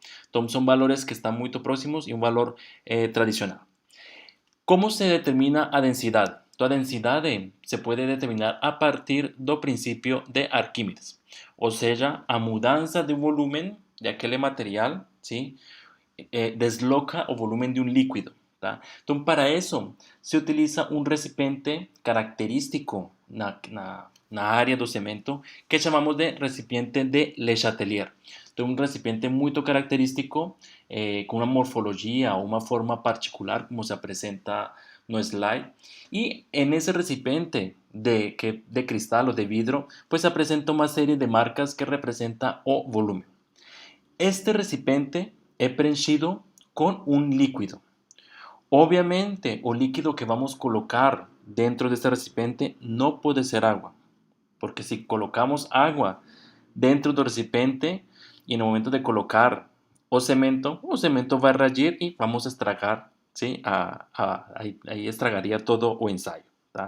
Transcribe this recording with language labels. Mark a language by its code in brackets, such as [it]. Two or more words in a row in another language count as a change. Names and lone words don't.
[pt] Então, são valores que estão muito próximos e um valor tradicional. Como se determina a densidade? Então, a densidade se pode determinar a partir do princípio de Arquímedes, ou seja, a mudança de volume de aquele material, ¿sí? Desloca o [es] volumen de un líquido. Tá? [pt] Então, para isso, se utiliza um recipiente característico na área do cemento que chamamos de recipiente de Le Chatelier. Então, um recipiente muito característico, com uma morfologia ou uma forma particular, como se apresenta no slide. E [es] en ese recipiente de cristal [pt] o de vidro, pues se apresenta uma série de marcas que representa o volumen. Este recipiente é preenchido com um líquido. [es] Obviamente, [pt] o líquido [es] que vamos a colocar dentro de este recipiente no puede ser agua, porque si colocamos agua dentro del recipiente y en el momento de colocar o cemento va a reagir y vamos a estragar, ¿sí? Ahí estragaría todo o ensayo. [pt] ¿Tá?